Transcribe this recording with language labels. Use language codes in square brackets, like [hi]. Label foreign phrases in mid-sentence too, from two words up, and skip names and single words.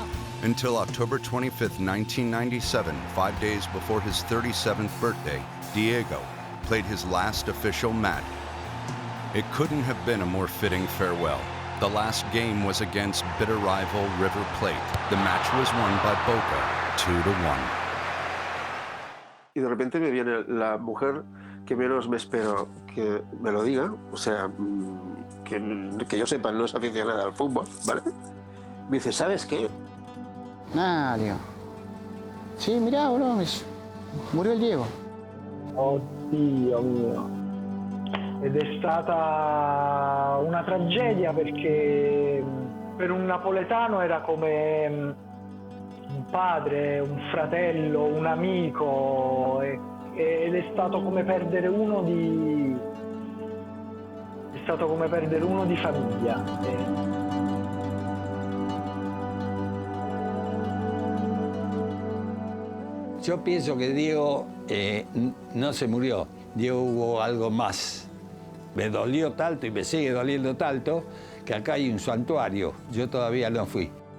[en] Until October 25th, 1997, 5 days before his 37th birthday, Diego played his last official match. It couldn't have been a more fitting farewell. The last game was against bitter rival River Plate. The match was won by Boca, 2-1. [es] Y de repente me viene la mujer que menos me espero que me lo diga, o sea, que yo sepa, no es aficionada al fútbol, ¿vale? Me dice, ¿sabes qué? Nada, digo. Sí, mirá, bro, murió el Diego. [it] Oddio mio. Ed è stata una tragedia perché per un napoletano era come un padre, un fratello, un amico ed è stato come perdere uno di famiglia. [es] Yo pienso que Diego no se murió, Diego hubo algo más. Me dolió tanto y me sigue doliendo tanto que acá hay un santuario, yo todavía no fui.